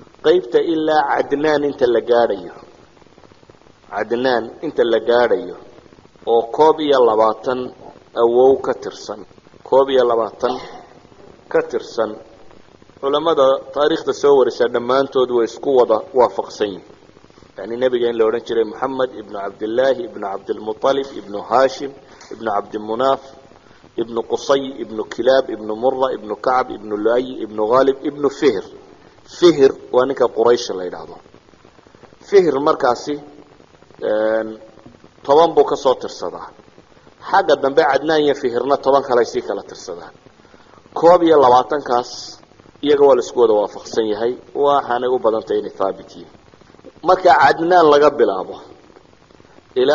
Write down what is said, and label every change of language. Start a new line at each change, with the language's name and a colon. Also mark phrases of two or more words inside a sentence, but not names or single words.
Somali: qaybta ilaa cadnaan inta la gaadhayo cadnaan inta la gaadhayo oo 21 awow ka tirsan 21 ka tirsan culamada taariikhda soo warisa dhammaantood way isku wada waafaqsan yihiin yani nabiga in la oran jiray Muhammad ibn Abdullah ibn Abdul Muttalib ibn Hashim ibn Abd Munaf ibn Qusay ibn Kilab ibn Murra ibn Ka'b ibn Lu'ay ibn Ghalib ibn Fihr waa ninka Quraysh la yiraahdo Fihr markaasi 10 buu ka soo tirsadaa xagga dambe Cadnaan iyo Fihrna 10 kale ay kala tirsadaan 22 kaas iyaga waa la isku wada waafaqsan yahay waxaanay u badantay inay thaabitiin marka Cadnaan laga bilaabo ilaa